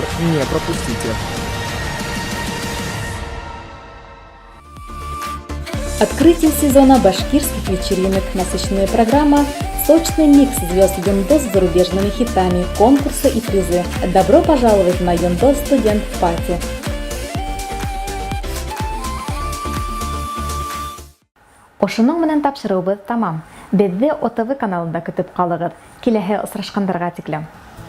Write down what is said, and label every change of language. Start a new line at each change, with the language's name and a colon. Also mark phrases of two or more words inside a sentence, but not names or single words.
Russian: Не пропустите. Открытие сезона башкирских вечеринок, насыщенная программа, сочный микс звезд Йондос с зарубежными хитами, конкурсы и призы. Добро пожаловать на Йондос Студент Пати.
Bashkir: Ошының менән тапшырыубыз тамам.
Tatar: Безне ОТВ каналында көтеп калыгыз. Киләһе очрашкандарга тиклем.